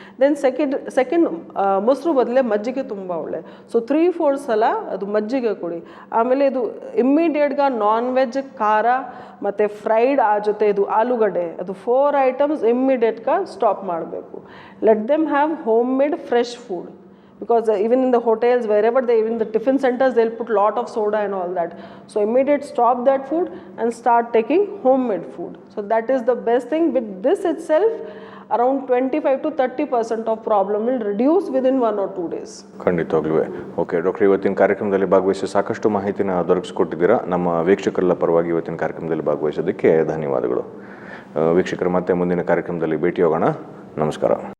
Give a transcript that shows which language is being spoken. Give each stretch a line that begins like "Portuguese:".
Kannada: Then second ಮೊಸರು ಬದಲೇ ಮಜ್ಜಿಗೆ ತುಂಬ ಒಳ್ಳೆ. ಸೊ 3-4 ಸಲ ಅದು ಮಜ್ಜಿಗೆ ಕೊಡಿ. ಆಮೇಲೆ ಇದು ಇಮ್ಮಿಡಿಯೇಟ್గా ನಾನ್ ವೆಜ್ ಖಾರ ಮತ್ತು ಫ್ರೈಡ್ ಆ ಜೊತೆ ಇದು ಆಲೂಗಡ್ಡೆ ಅದು 4 ಐಟಮ್ಸ್ ಇಮ್ಮಿಡಿಯೇಟ್గా ಸ್ಟಾಪ್ ಮಾಡಬೇಕು.
English: Let them have home made fresh food. Because even in the hotels, wherever even the tiffin centers, they'll put lot of soda and all that. So immediate stop that food and start taking homemade food. So that is the best thing. With this itself, around 25 to 30% of problem will reduce within 1 or 2 days.
Kannada: ಖಂಡಿತವಾಗ್ಲೂ. Okay doctor, ಇವತ್ತಿನ ಕಾರ್ಯಕ್ರಮದಲ್ಲಿ ಭಾಗವಹಿಸಿ ಸಾಕಷ್ಟು ಮಾಹಿತಿನ ದೊರಕಿಸ್ಕೊಟ್ಟಿದ್ದೀರಾ. ನಮ್ಮ ವೀಕ್ಷಕರ ಪರವಾಗಿ ಇವತ್ತಿನ ಕಾರ್ಯಕ್ರಮದಲ್ಲಿ ಭಾಗವಹಿಸೋದಕ್ಕೆ ಧನ್ಯವಾದಗಳು. ವೀಕ್ಷಕರು, ಮತ್ತೆ ಮುಂದಿನ ಕಾರ್ಯಕ್ರಮದಲ್ಲಿ ಭೇಟಿ ಹೋಗೋಣ. ನಮಸ್ಕಾರ.